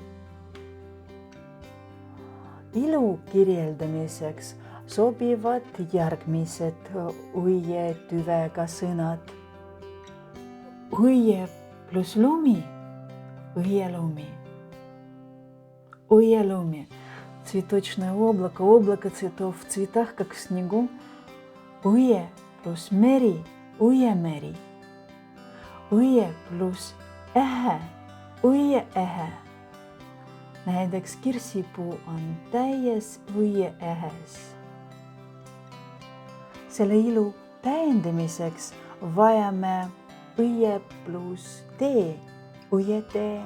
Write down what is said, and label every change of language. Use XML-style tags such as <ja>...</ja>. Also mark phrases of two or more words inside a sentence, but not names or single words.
<et>Ilu kirjeldamiseks sobivad järgmised õie tüvega sõnad. Õie pluss lumi, õielumi. Õiелumi.</et> <ru>Цветочное облако, облако цветов в цветах, как в снегу.</ru> <et>Õie pluss meri, õiemeri. Õie pluss ähe, õieähe. Näiteks kirsipuu on täies õieähes. Selle ilu täiendamiseks vajame õie pluss tee, õietee.</et>